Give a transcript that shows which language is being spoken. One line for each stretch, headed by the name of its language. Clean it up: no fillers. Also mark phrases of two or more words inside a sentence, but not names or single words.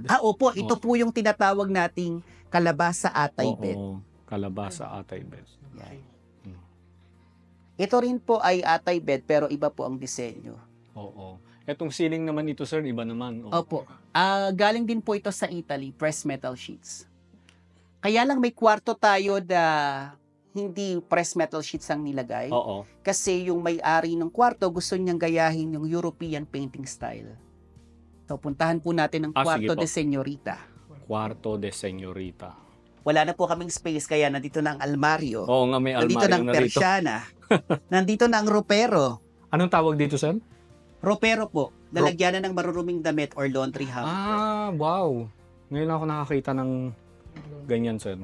Filipino: Opo, ito po yung tinatawag nating kalabasa atay bed. Oo. Kalabasa atay bed. Yan. Hmm. Ito rin po ay atay bed pero iba po ang disenyo. Oo. Etong ceiling naman ito, sir, iba naman. Oo. Opo. Galing din po ito sa Italy,
English: pressed metal sheets.
Filipino: Kaya lang may kwarto tayo na hindi
English: pressed metal sheets
Filipino: ang nilagay. Oo. Kasi yung may-ari ng kwarto gusto niyang gayahin yung
English: European painting style.
Filipino: So puntahan po natin ang Sige kwarto po.
Spanish: de Señorita.
Filipino: Kwarto
Spanish: de Señorita.
Filipino: Wala na po kaming space kaya nandito na ang almaryo. Oo nga, may Nandito almaryo na ang na rito. persiana. Nandito na ang ropero. Anong tawag dito, sir? Ropero po. Lalagyanan ng maruruming damit or
English: laundry hamper. Wow.
Filipino: Ngayon ako nakakita ng ganyan, sir.